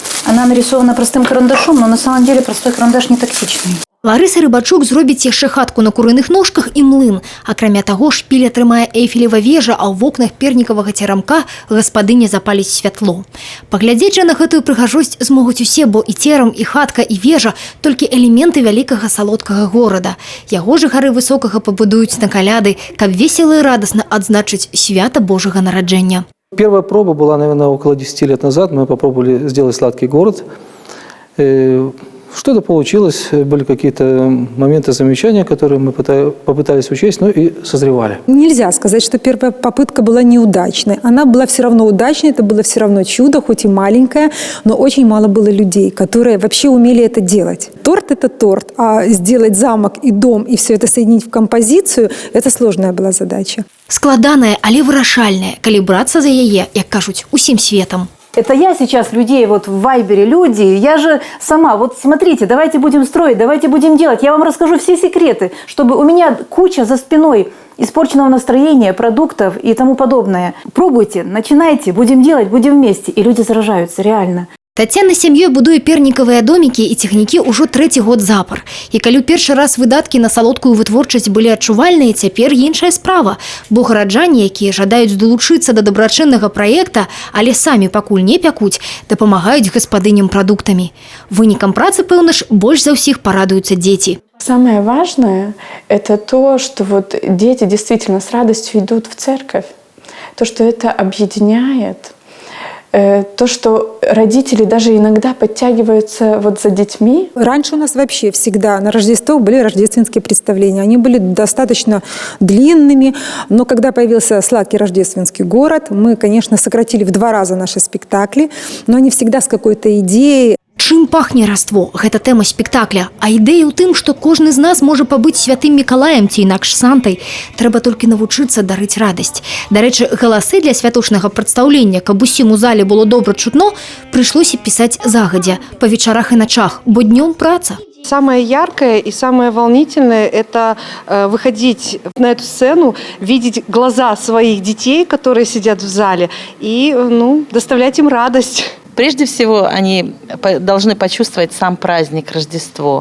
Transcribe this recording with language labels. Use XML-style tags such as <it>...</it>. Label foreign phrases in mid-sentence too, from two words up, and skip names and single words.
<ru>Она нарисована простым карандашом, но на самом деле простой карандаш не тактичный.</ru> <be>Ларыса Рыбачук зробіць яшчэ хатку на курыных ножках і млын. Акрамя таго, шпіль атрымае Эйфелева вежа, а ў вокнах пернікавага церамка гаспадыня запаліць святло. Паглядзець жа на гэтую прыгажосць змогуць усе, бо і церам, і хатка, і вежа – толькі элементы вялікага салодкага горада. Яго жыхары высокага пабудуюць на каляды, каб весела і радасна адзначыць свята Божага нараджэння.</be> <ru>Первая проба была, наверное, около 10 лет назад. Мы попробовали сделать сладкий город. Что-то получилось, были какие-то моменты замечания, которые мы попытались учесть, но и созревали. Нельзя сказать, что первая попытка была неудачной. Она была все равно удачной, это было все равно чудо, хоть и маленькое, но очень мало было людей, которые вообще умели это делать. Торт – это торт, а сделать замок и дом, и все это соединить в композицию – это сложная была задача.</ru> <be>Складаная, але вырашальная, калі брацца за яе, як кажуць, усім светом.</be> <ru>Это я сейчас людей вот в Вайбере, люди, я же сама, вот смотрите, давайте будем строить, давайте будем делать. Я вам расскажу все секреты, чтобы у меня куча за спиной испорченного настроения, продуктов и тому подобное. Пробуйте, начинайте, будем делать, будем вместе. И люди заражаются, реально.</ru> <be>Тацяна сям'ёй будуе пернікавыя домікі і цягнікі ўжо 3-й год запар. І калі першы раз выдаткі на салодкую вытворчасць былі адчувальныя, цяпер іншая справа. Бо гараджане, якія жадаюць далучыцца да дабрачыннага праекта, але самі пакуль не пякуць, дапамагаюць гаспадыням прадуктамі. Вынікам працы, пэўна ж, больш за ўсіх парадуюцца дзеці.</be> <ru>Самое важное – это то, что вот дети действительно с радостью идут в церковь. То, что это объединяет. То, что родители даже иногда подтягиваются вот за детьми. Раньше у нас вообще всегда на Рождество были рождественские представления. Они были достаточно длинными, но когда появился сладкий рождественский город, мы, конечно, сократили в 2 раза наши спектакли, но они всегда с какой-то идеей.</ru> <be>Чым пахне раство? Гэта тэма спектакля. А ідэя ў тым, што кожны з нас можа пабыць святым Мікалаем ці інакш Сантай. Трэба толькі навучыцца дарыць радасць. Дарэчы, галасы для святочнага прадстаўлення, каб усім у зале было добра чутно, прыйшлося пісаць загадзя, па вечарах і начах, бо днём праца.</be> <ru>Самое яркое и самое волнительное – это выходить на эту сцену, видеть глаза своих детей, которые сидят в зале, и доставлять им радость. Прежде всего, они должны почувствовать сам праздник Рождество.</ru>